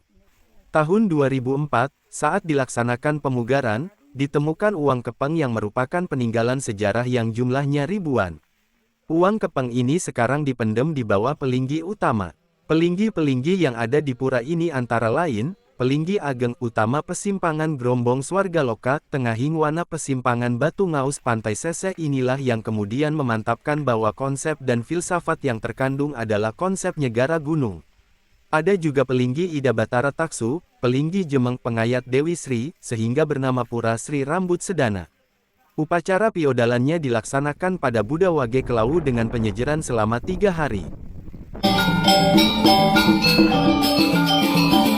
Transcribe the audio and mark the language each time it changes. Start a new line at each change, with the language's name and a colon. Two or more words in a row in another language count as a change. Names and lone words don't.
Indonesian: Tahun 2004, saat dilaksanakan pemugaran, ditemukan uang kepeng yang merupakan peninggalan sejarah yang jumlahnya ribuan. Uang kepeng ini sekarang dipendam di bawah pelinggi utama. Pelinggi-pelinggi yang ada di pura ini antara lain, Pelinggi Ageng Utama Pesimpangan Grombong Swargaloka, Tengahing Wana Pesimpangan Batu Ngaus Pantai Seseh. Inilah yang kemudian memantapkan bahwa konsep dan filsafat yang terkandung adalah konsep Nyegara Gunung. Ada juga Pelinggi Ida Batara Taksu, Pelinggi Jemeng Pengayat Dewi Sri, sehingga bernama Pura Sri Rambut Sedana. Upacara piodalannya dilaksanakan pada Buddha Wage Kelau dengan penyejeran selama 3 hari.